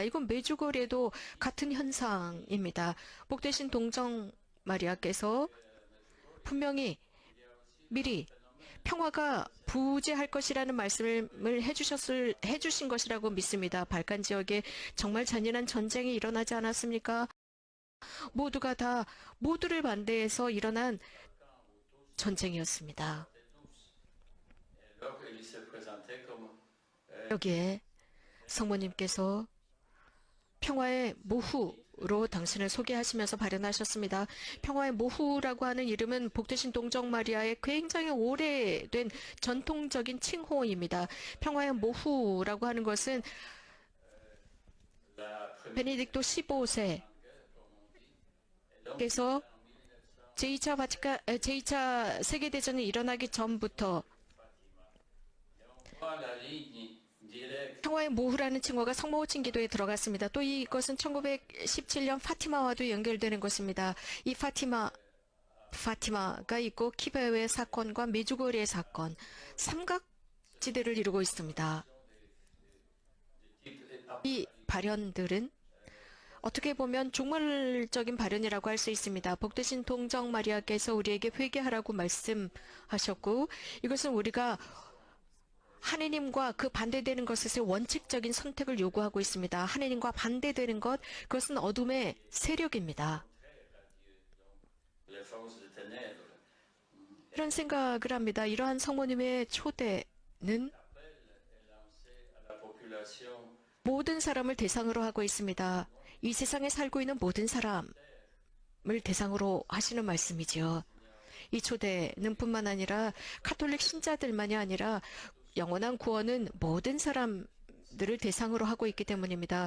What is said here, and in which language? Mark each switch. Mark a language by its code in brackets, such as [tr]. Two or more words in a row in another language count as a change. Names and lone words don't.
[ko] 이건 메주거리에도 같은 현상입니다. 복되신 동정 마리아께서 분명히 미리 평화가 부재할 것이라는 말씀을 해주신 것이라고 믿습니다. 발칸 지역에 정말 잔인한 전쟁이 일어나지 않았습니까? 모두가 다 모두를 반대해서 일어난 전쟁이었습니다. [fr] alors il se présentait comme [ko] 여기에 성모님께서 평화의 모후로 당신을 소개하시면서 발현하셨습니다. 평화의 모후라고 하는 이름은 복되신 동정 마리아의 굉장히 오래된 전통적인 칭호입니다. 평화의 모후라고 하는 것은 베네딕토 15세께서 제2차 세계대전이 일어나기 전부터 [fr] la ligne directe [ko] 평화의 모후라는 칭호가 성모호칭 기도에 들어갔습니다. 또 이것은 1917년 파티마와도 연결되는 것입니다. 이 파티마가 있고 키베오의 사건과 메주거리의 사건, 삼각지대를 이루고 있습니다. 이 발현들은 어떻게 보면 종말적인 발현이라고 할 수 있습니다. 복되신 동정 마리아께서 우리에게 회개하라고 말씀하셨고, 이것은 우리가 하느님과 그 반대되는 것에서 원칙적인 선택을 요구하고 있습니다. 하느님과 반대되는 것, 그것은 어둠의 세력입니다. [fr] les forces de ténèbres [ko] 이런 생각을 합니다. 이러한 성모님의 초대는 [fr] à la population [ko] 모든 사람을 대상으로 하고 있습니다. 이 세상에 살고 있는 모든 사람을 대상으로 하시는 말씀이지요. 이 초대는 뿐만 아니라 카톨릭 신자들만이 아니라 영원한 구원은 모든 사람들을 대상으로 하고 있기 때문입니다.